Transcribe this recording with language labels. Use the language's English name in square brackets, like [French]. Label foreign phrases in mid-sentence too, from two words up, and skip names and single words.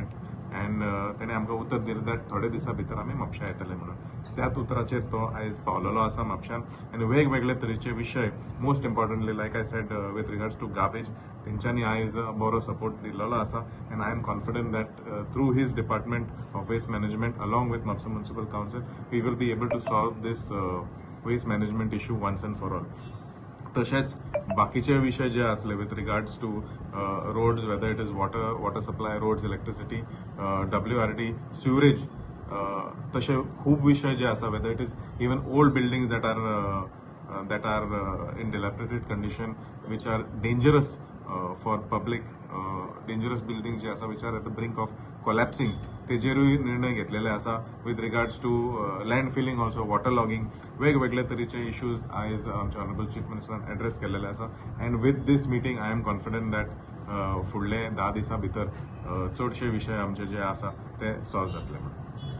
[Konkani] अँड तेणें आमकां उतर दिलें दॅट थोडे दिसा भितर आमी म्हापशा येतले म्हणून. त्याच उतराचेर तो आयज पावलेलो आसा म्हापशान. आनी वेगवेगळे तरेचे विशय, [English] most importantly like I said with regards to garbage, [Konkani] तेंच्यांनी आयज बरो सपोर्ट दिल्लो आसा. [English] and I am confident that through his department of waste management along with Mhapsa municipal council we will be able to solve this waste management issue once and for all. [Konkani] तशेंच बाकीचे विशय जे आसले [English] with regards to roads, whether it is water supply, roads, electricity, WRD, sewerage, [Konkani] तसे खूब विशय जे आसा [English] whether it is even old buildings that are in dilapidated condition, which are dangerous for public, dangerous buildings [Konkani] जे आसा [English] which are at the brink of collapsing, [Konkani] तेजेरूय निर्णय घेतलेले आसा. [English] with regards to land filling also, water logging, [Konkani] वेगवेगळे तरेचे इश्यूज आयज आमच्या [English] honourable chief [Konkani] मिनिस्टरान एड्रेस केलेले आसा. [English] and with this meeting I am confident that [Konkani] फुडले 10 दिसां भितर चडशे विशय आमचे जे आसा ते सॉल्व जातले म्हणून.